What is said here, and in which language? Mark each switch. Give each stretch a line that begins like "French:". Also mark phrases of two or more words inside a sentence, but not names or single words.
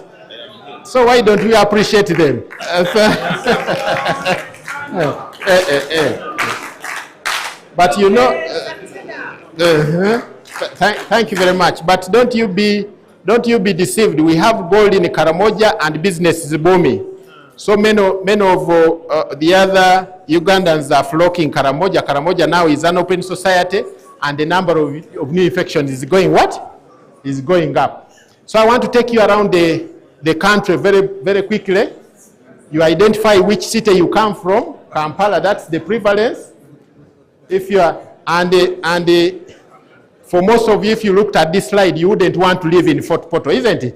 English: So why don't we appreciate them? But you know, thank you very much. But don't you be deceived. We have gold in Karamoja and business is booming. So many of the other Ugandans are flocking Karamoja. Karamoja now is an open society, and the number of new infections is going what? Is going up. So I want to take you around the country very, very quickly. You identify which city you come from. Kampala, that's the prevalence. If you are, for most of you, if you looked at this slide, you wouldn't want to live in Fort Portal, isn't it?